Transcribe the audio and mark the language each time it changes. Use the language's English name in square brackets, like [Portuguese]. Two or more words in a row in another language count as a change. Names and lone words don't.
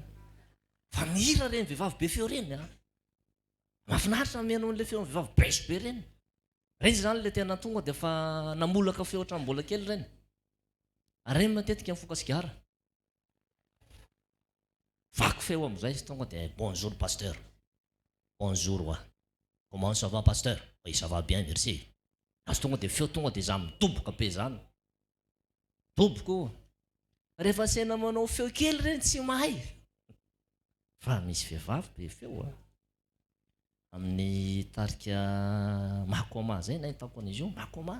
[Malagasy] Fa mihira reny vehivavy be feo reny a. Mahafinaritra mihaino an'le feo vehivavy be sy be reny. Reny zany le tena tonga dia fa namolaka feo ohatran'ny mbola kely reny. Ary reny matetika mifoka sigara. Vaky feo amin'izay izy tonga dia [French] bonjour pasteur. Bonjour wa. Comment ça va pasteur? Oui, ça va bien, merci. [Malagasy] Azy tonga dia feo tonga dia za midoboka be zany. Doboko. Rehefa sena manao feo kely reny tsy mahay. Fa misy vehivavy be feo a. Amin'ny tarika Makoma zay nahitako an'izy io, Makoma.